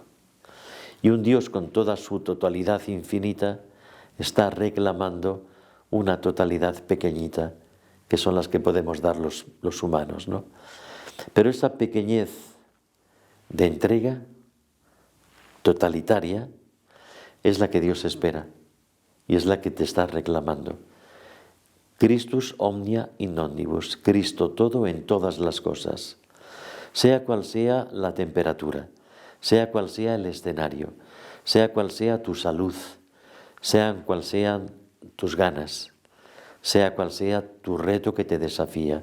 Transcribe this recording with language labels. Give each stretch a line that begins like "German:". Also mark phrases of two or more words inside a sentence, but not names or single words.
Spanish: Y un Dios con toda su totalidad infinita está reclamando una totalidad pequeñita, que son las que podemos dar los humanos, ¿no? Pero esa pequeñez de entrega totalitaria es la que Dios espera y es la que te está reclamando.
Latin: Christus omnia in omnibus,
Spanish: Cristo todo en todas las cosas. Sea cual sea la temperatura, sea cual sea el escenario, sea cual sea tu salud, sean cual sean tus ganas, sea cual sea tu reto que te desafía.